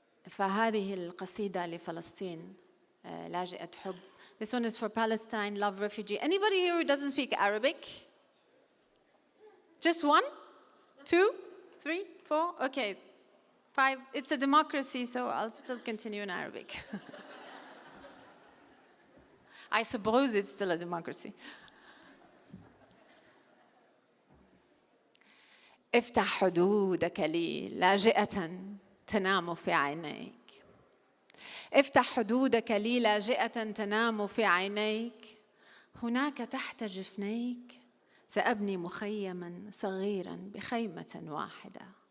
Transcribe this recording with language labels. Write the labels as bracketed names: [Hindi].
[Arabic] فهذه القصيدة لفلسطين، لاجئة حب. [English] This one is for Palestine, love, refugee. Anybody here who doesn't speak Arabic? Just one? 2? 3? 4? Okay. 5. It's a democracy, so I'll still continue in Arabic. I suppose it's still a democracy. [Arabic] افتح حدودك لي لاجئة تنام في عينيك. افتح حدودك لي لاجئة تنام في عينيك. هناك تحت جفنيك سأبني مخيما صغيرا بخيمة واحدة.